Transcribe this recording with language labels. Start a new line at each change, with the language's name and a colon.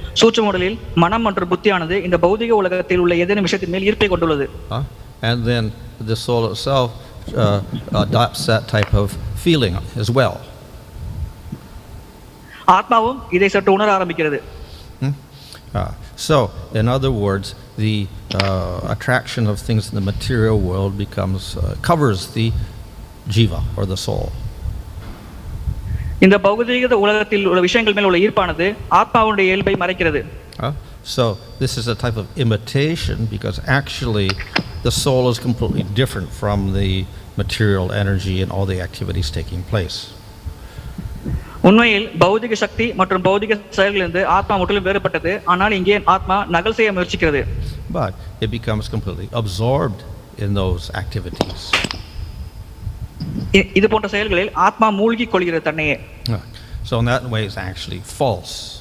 Tamil: சூட்சும உடலில் மனம் மற்றும் புத்தியானது இந்த பௌதிக உலகத்தில் உள்ள ஏதேனும் விஷயத்தின் மேல் ஈர்ப்பை கொண்டுள்ளது.
English: And then the soul itself adopts that type of feeling as well.
Tamil: ஆத்மாவும் இதை சற்று உணர ஆரம்பிக்கிறது.
English: So in other words, the attraction of things in the material world covers the jiva or the soul.
Tamil: இந்த பௌதிக உலகத்தில் உள்ள விஷயங்கள் மேல் உள்ள ஈர்ப்பானது ஆத்மாவுடைய இயல்பை மறைக்கிறது.
English: So this is a type of imitation because actually the soul is completely different from the material energy and all the activities taking place.
Tamil: உண்மையில் பௌதிக சக்தி மற்றும் பௌதிக செயல்களிலிருந்து ஆத்மா முற்றிலும் வேறுபட்டது. ஆனால் இங்கே ஆத்மா நகல் செய்ய முயற்சிக்கிறது.
English: But it becomes completely absorbed in those activities.
Tamil: இது போன்ற செயல்களில் ஆத்மா மூழ்கிக் கொள்கிறது தன்னையே.
English: So in that way it's actually false.